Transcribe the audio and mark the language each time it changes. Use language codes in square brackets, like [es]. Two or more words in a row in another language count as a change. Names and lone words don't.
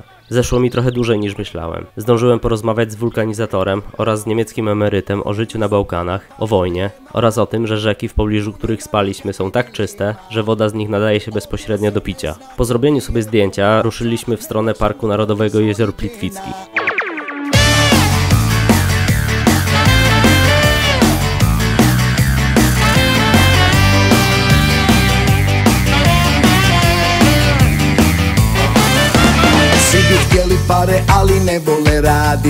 [pl] Zeszło mi trochę dłużej niż myślałem. Zdążyłem porozmawiać z wulkanizatorem oraz z niemieckim emerytem o życiu na Bałkanach, o wojnie oraz o tym, że rzeki, w pobliżu których spaliśmy, są tak czyste, że woda z nich nadaje się bezpośrednio do picia. Po zrobieniu sobie zdjęcia ruszyliśmy w stronę Parku Narodowego Jezior Plitwickich. [hr] Svi bi htjeli pare, ali ne vole radit.